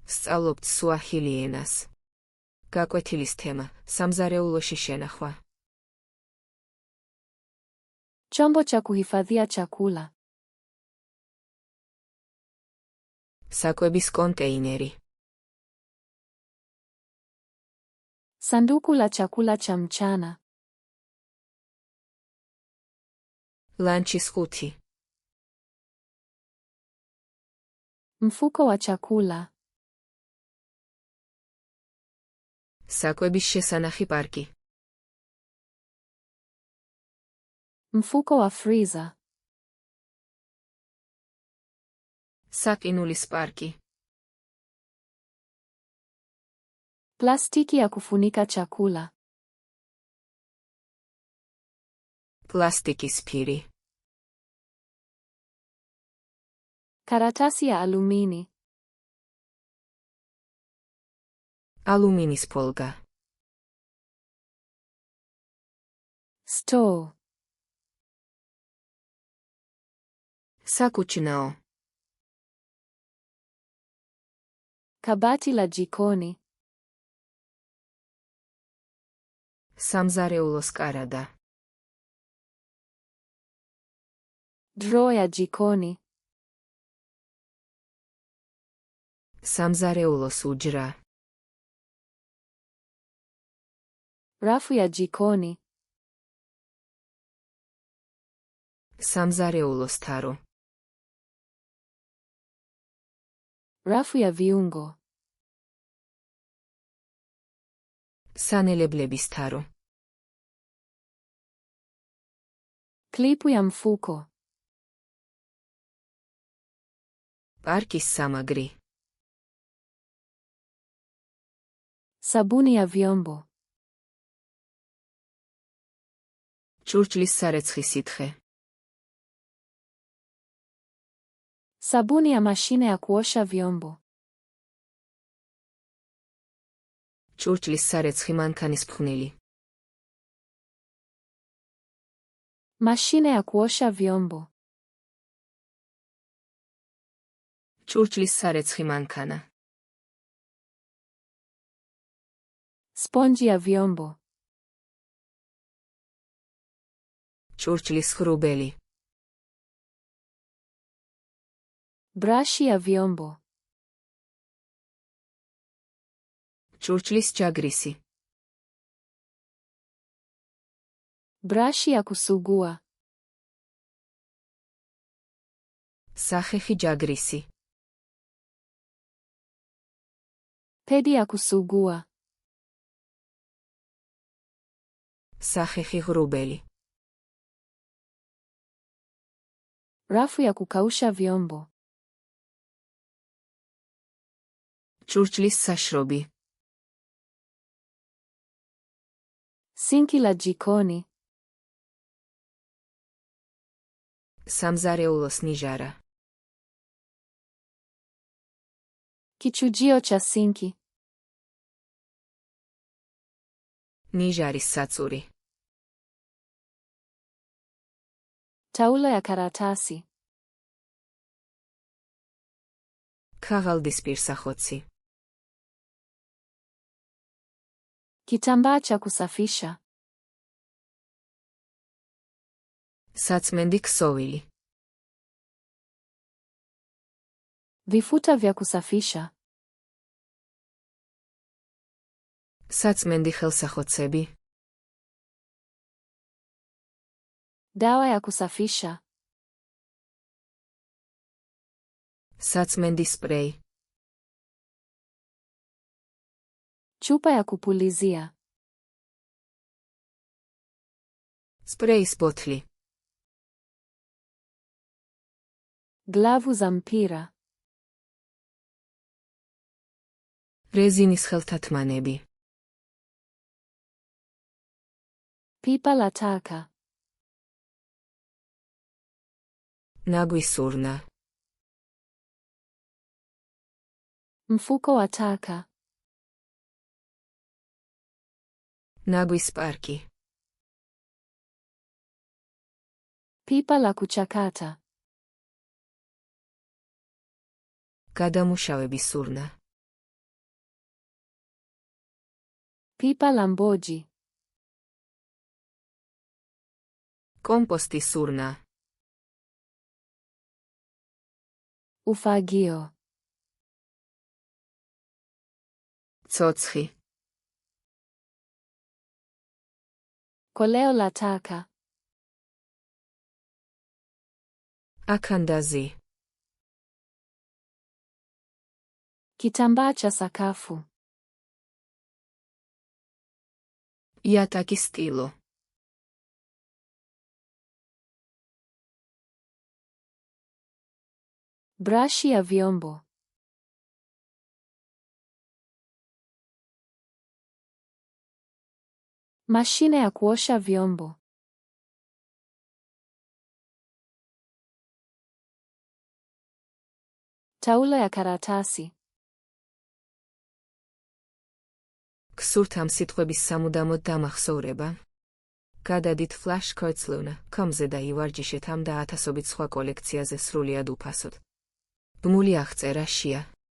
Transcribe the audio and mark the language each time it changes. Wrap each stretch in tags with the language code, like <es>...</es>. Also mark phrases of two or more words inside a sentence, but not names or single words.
<ka>სწავლობთ სუაჰილი ენას. გაკვეთილის თემა: სამზარეულოში შენახვა.</ka> <sw>Chombo cha kuhifadhia chakula.</sw> <ka>საკვების კონტეინერი.</ka> <sw>Sanduku la chakula cha mchana.</sw> <ka>ლანჩის ხუთი.</ka> <sw>Mfuko wa chakula.</sw> <ka>საკვების შესანახი პარკი.</ka> <sw>Mfuko wa freezer.</sw> <ka>საყინულის პარკი.</ka> <sw>Plastiki ya kufunika chakula.</sw> <ka>პლასტიკის ფირი.</ka> <sw>Karatasi ya alumini.</sw> <ka>ალუმინის ფოლგა.</ka> <sw>Store.</sw> <ka>საკუჩნაო.</ka> <sw>Kabati la jikoni.</sw> <ka>სამზარეულოს კარადა.</ka> <sw>Drawer ya jikoni.</sw> <ka>სამზარეულოს უჯრა.</ka> <sw>Rafu ya jikoni.</sw> <ka>სამზარეულოს თარო.</ka> <sw>Rafu ya viungo.</sw> <ka>სანელებლების თარო.</ka> <sw>Klipu ya mfuko.</sw> <ka>პარკის სამაგრი.</ka> <sw>Sabuni ya vyombo.</sw> <ka>ჭურჭლის სარეცხი სითხე.</ka> <sw>Sabuni ya mashine ya kuosha vyombo.</sw> <ka>ჭურჭლის სარეცხი მანქანის ფხვნილი.</ka> <sw>Mashine ya kuosha vyombo.</sw> <ka>ჭურჭლის სარეცხი მანქანა.</ka> <sw>Sponji ya vyombo.</sw> <ka>ჭურჭლის ღრუბელი.</ka> <sw>Brashi ya vyombo.</sw> <ka>ჭურჭლის ჯაგრისი.</ka> <sw>Brashi ya kusugua.</sw> <ka>სახეხი ჯაგრისი.</ka> <sw>Pedi ya kusugua.</sw> <ka>სახეხი ღრუბელი.</ka> <sw>Rafu ya kukausha vyombo.</sw> <ka>ჭურჭლის საშრობი.</ka> <sw>Sinki la jikoni.</sw> <ka>სამზარეულოს ნიჟარა.</ka> <sw>Kichujio cha sinki.</sw> <ka>ნიჟარის საწური.</ka> <sw>Taulo ya karatasi.</sw> <ka>ქაღალდის პირსახოცი.</ka> <sw>Kitambaa cha kusafisha.</sw> <ka>საწმენდი ქსოვილი.</ka> <sw>Vifuta vya kusafisha.</sw> <ka>საწმენდი ხელსახოცები.</ka> <sw>Dawa ya kusafisha.</sw> <ka>საწმენდი სპრეი.</ka> <sw>Chupa ya kupulizia.</sw> <ka>სპრეის ბოთლი.</ka> <sw>Glavu za mpira.</sw> <ka>რეზინის ხელთათმანები.</ka> <sw>Pipa la taka.</sw> <ka>ნაგვის ურნა.</ka> <sw>Mfuko wa taka.</sw> <ka>ნაგვის პარკი.</ka> <sw>Pipa la kuchakata.</sw> <ka>გადამუშავების ურნა.</ka> <sw>Pipa lambogi.</sw> <ka>კომპოსტის სურნა.</ka> <sw>Ufagio.</sw> <ka>ცოცხი.</ka> <sw>Koleo la taka.</sw> <ka>აქანდაზი.</ka> <sw>Kitambaa cha sakafu.</sw> <ka>იატაკის სტილო.</ka> <sw>Brashi ya vyombo. Mashine ya kuosha vyombo. Taulo ya karatasi.</sw> <ka>გსურთ ამ სიტყვების სამუდამოდ დამახსოვრება? გადადით ფლაშ coachloan.com-ზე და ივარჯიშეთ ამ და ათასობით სხვა კოლექციაზე სრულიად უფასოდ. ბმული აღწერა შია.</ka>